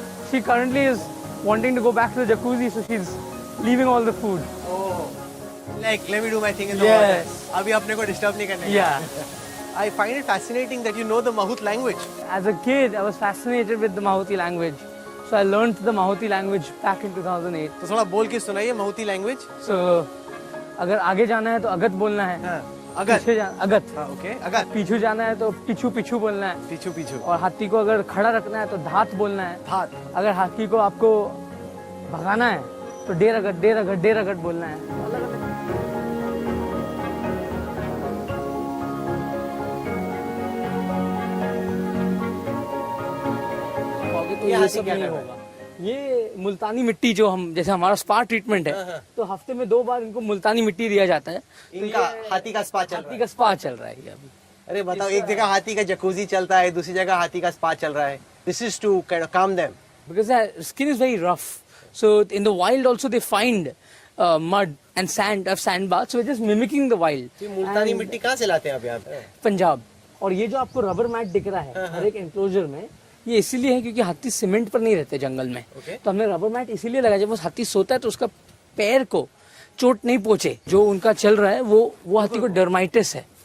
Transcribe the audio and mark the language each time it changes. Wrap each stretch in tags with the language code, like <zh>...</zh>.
<en>She currently is wanting to go back to the jacuzzi, so she's leaving all the food. Oh. Like, let me do my thing in the Yes.</en> <hi>water. Abhi apne ko disturb nahi karne.</hi> <en>Yeah. I find it fascinating that you know the Mahut language. As a kid, I was fascinated with the Mahoti language. So I learned the Mahoti language back in 2008.</en> <hi>तो थोड़ा बोल के सुनाइए Mahuti language. So, अगर आगे जाना है तो अगत बोलना है. हाँ. अगत. पीछे अगत. हाँ, okay. अगत. पीछू जाना है तो पिछू बोलना है. पीछू. और हाथी को अगर खड़ा रखना है तो धात बोलना है. धात. अगर हाथी को आपको भगाना है तो डेर अगट बोलना है. तो ये सब नहीं होगा. ये मुल्तानी मिट्टी जो हम जैसे हमारा स्पा ट्रीटमेंट है, तो हफ्ते में 2 बार इनको मुल्तानी मिट्टी दिया जाता है. इनका हाथी का स्पा चल रहा हाथी है. का स्पा चल रहा है ये अभी. अरे बताओ, एक जगह हाथी का जकूजी चलता है, दूसरी जगह हाथी का स्पा चल रहा है.</hi> <en>This is to kind of calm them. Because their skin is very rough. So in the wild also they find mud and sand of sand baths. So we're just mimicking the wild.</en> <hi>ये मुल्तानी मिट्टी कहाँ से लाते हैं आप यहाँ पे? पंजाब. और ये जो आपको रबर मैट दिख रहा है हर एक एंक्लोजर में, ये इसीलिए है क्योंकि हाथी सीमेंट पर नहीं रहते जंगल में. तो हमने रबर मैट इसीलिए लगाया, जब वो हाथी सोता है तो उसका पैर को चोट नहीं पहुंचे. जो उनका चल रहा है वो हाथी को डर्माइटिस है.</hi>